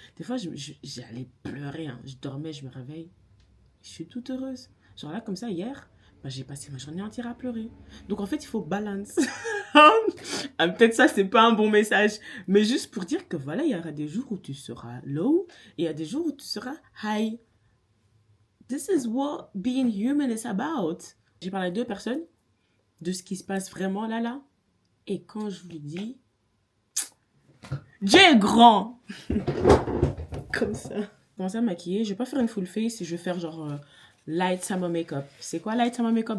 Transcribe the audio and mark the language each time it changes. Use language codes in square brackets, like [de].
[fr] Des fois, j'allais pleurer. Je dormais, je me réveille. Je suis toute heureuse. Genre là, comme ça, hier, j'ai passé ma journée entière à pleurer. Donc, en fait, il faut balance. Peut-être ça, c'est pas un bon message. Mais juste pour dire que voilà, il y aura des jours où tu seras low. Et il y a des jours où tu seras high. [en] This is what being human is about. [fr] J'ai parlé à 2 personnes de ce qui se passe vraiment là. Et quand je vous dis, Dieu est grand. Comme ça. Commencer à maquiller. Je vais pas faire une full face. Je vais faire genre [en] light summer makeup. [fr] C'est quoi light summer makeup?